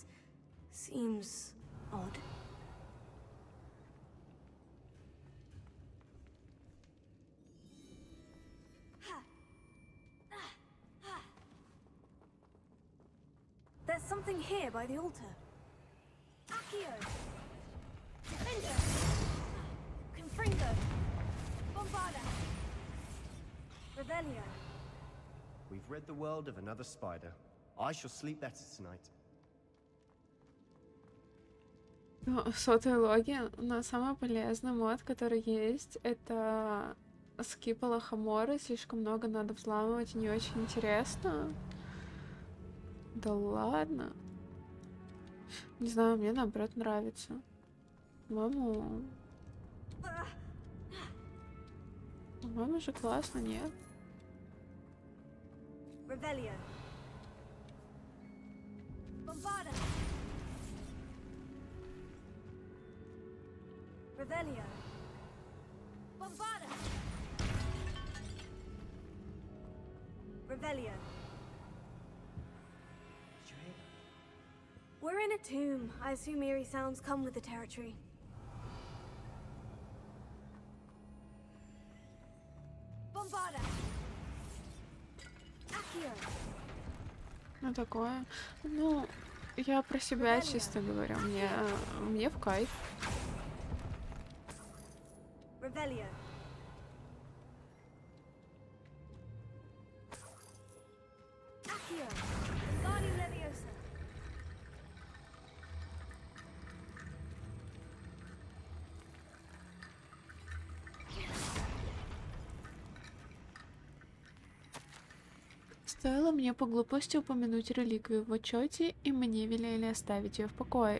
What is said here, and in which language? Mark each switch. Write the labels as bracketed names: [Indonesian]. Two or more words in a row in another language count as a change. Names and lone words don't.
[English] Seems odd. There's something here by the altar. [Latin] Accio. Dindo. Confringo. Bombarda. Revelio. [English] We've rid the world of another spider. I shall sleep better tonight. [Russian] Ну, сотые логи, но самый полезный мод, который есть, это скип Лохомора. Слишком много надо взламывать, не очень интересно. Да ладно. Не знаю, мне наоборот нравится. По-моему же классно, нет? [Latin] Revelio. Bombarda. Revelio. Bombarda. Revelio. [English] Did you hear that? We're in a tomb. I assume eerie sounds come with the territory. [Latin] Bombarda! Accio! [Russian] Ну такое. Ну, я про себя чисто говорю. Мне в кайф. [Latin] Revelio. Accio. Wingardium Leviosa. [Russian] Стоило мне по глупости упомянуть реликвию в отчете, и мне велели оставить ее в покое.